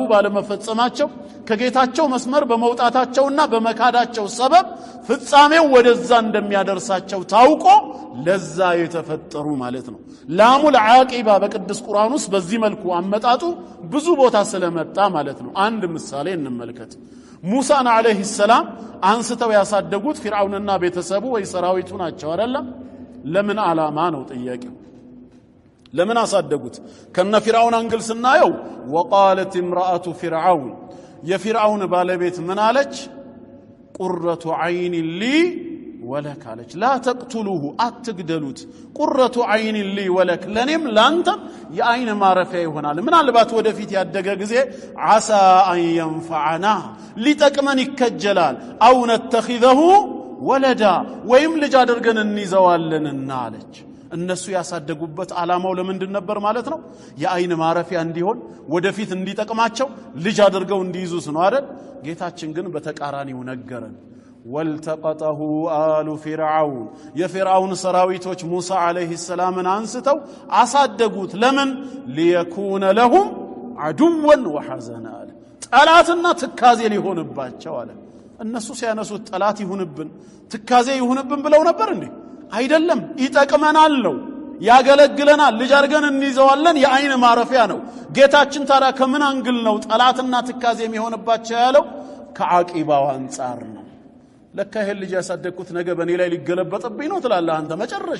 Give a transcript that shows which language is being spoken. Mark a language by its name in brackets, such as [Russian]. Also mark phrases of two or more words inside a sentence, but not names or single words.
[Amharic] ባለመፈጸማቸው ከጌታቸው መስመር በመውጣታቸውና በመካዳቸው ሰበብ ፍጻሜው ወደዛ እንደሚያደርሳቸው ታውቆ ለዛ የተፈጠሩ ማለት ነው [Arabic] لام العاقبة [Amharic] በቅዱስ ቁርአን ውስጥ በዚህ መልኩ አመጣጡ ብዙ ቦታ ስለመጣ ማለት ነው አንድ ምሳሌ እንመልከት ሙሳን [Arabic] عليه السلام [Amharic] አንስተው ያሳደጉት ፊርዓውንና ቤተሰቡ ወይ ሰራዊቱ ናቸው አይደለም ለምን ዓላማ ነው ጥያቄው ለምን አሳደጉት ከነ ፊርዓውን አንግል ስናየው [Arabic] وقالت امراه فرعون [Amharic] የፊርዓውን ባለቤት ምን አለች ቁረቱ [Arabic] عين لي ولك [Amharic] አለች [Arabic] لا تقتلوه [Amharic] አትግደሉት [Arabic] قرة عين لي ولك [Amharic] ለኔም ላንተም የአይን ማረፊያ ይሆናል ምናልባት ወደፊት ያደገ ጊዜ [Arabic] عسى ان ينفعنا [Amharic] ሊጠቅመን ይከጀላል [Arabic] أو نتخذه ولدا [Amharic] ወይም ልጅ አድርገን እንይዘዋለንና አለች እነሱ ያሳደጉበት ዓላማው ለምንድን ነበር ማለት ነው የአይን ማረፊያ እንዲሆን ወደፊት እንዲጠቅማቸው ልጅ አድርገው እንዲይዙስ ነው አይደል ጌታችን ግን በተቃራኒው ነገረን [Arabic] والتقطه آل فرعون [Amharic] የፊርዓውን ሰራዊቶች ሙሳ [Arabic] عليه السلام [Amharic] አንስተው አሳደጉት ለምን [Arabic] ليكون لهم عدوا وحزنا [Amharic] ጠላትና ትካዜ ሊሆንባቸው አለ እነሱ ሲያነሱት ጠላት ይሁንብን ትካዜ ይሁንብን ብለው ነበር እንዴ አይደለም ይጠቅመናል ነው ያገለግለናል ልጅ አድርገን እንይዘዋለን የአይን ማረፊያ ነው ጌታችን ታዲያ ከምን አንግል ነው ጠላትና ትካዜ የሚሆንባቸው ያለው ከዓቂባው አንፃር ነው ለካ ይሄ ልጅ ያሳደግኩት ነገ በኔ ላይ ሊገለበጥብኝ ነው ትላለህ አንተ መጨረሻ